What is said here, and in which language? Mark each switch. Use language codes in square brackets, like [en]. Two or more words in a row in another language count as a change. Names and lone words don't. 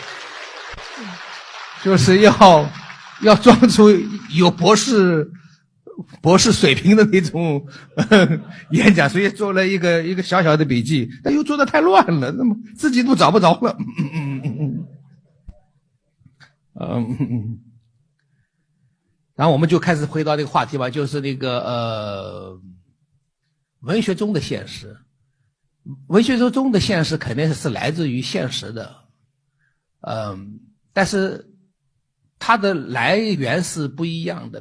[zh] 就是要裝出有博士水平的那種演講，所以做了一個小小的筆記，但又做得太亂了，那麼自己都找不着了。然後我們就開始回到這個話題吧，就是文學中的現實。文學中的現實肯定是來自於現實的，但是它的來源是不一樣的。